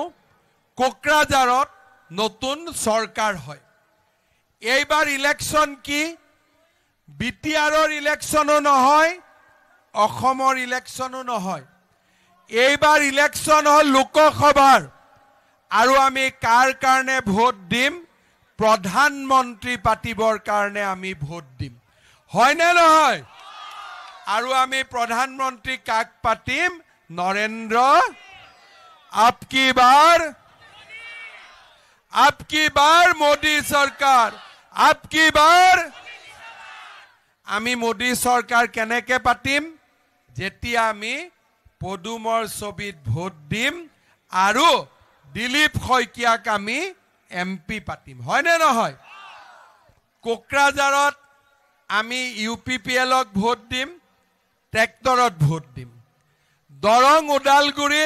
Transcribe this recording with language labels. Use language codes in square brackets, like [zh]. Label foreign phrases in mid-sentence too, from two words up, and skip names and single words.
[as] কোকৰাঝাৰত নতুন চৰকাৰ হয় এইবাৰ ইলেকশ্যন কি বিটিআৰৰ ইলেকশ্যনো নহয় অসমৰ ইলেকশ্যনো নহয় এইবাৰ ইলেকশ্যন হ'ল লোকসভাৰ আৰু আমি কাৰ কাৰণে ভোট দিম প্ৰধানমন্ত্ৰী পাতিবৰ কাৰণে আমি ভোট দিম হয়নে নহয় আৰু আমি প্ৰধানমন্ত্ৰী কাক পাতিম নৰেন্দ্ৰ [hi] आपकी बार मोदी सरकार आपकी बार [as] আমি মোদী সরকার কেনেকে পাতিম যেতিয়া আমি পদুমৰ ছবিত ভোট দিম আৰু দিলীপ শইকীয়াক আমি এমপি পাতিম হয়নে নহয় কোকৰাঝাৰত আমি ইউপিপিএলক ভোট দিম ট্ৰেক্টৰত ভোট দিম দৰং ওদালগুৰিত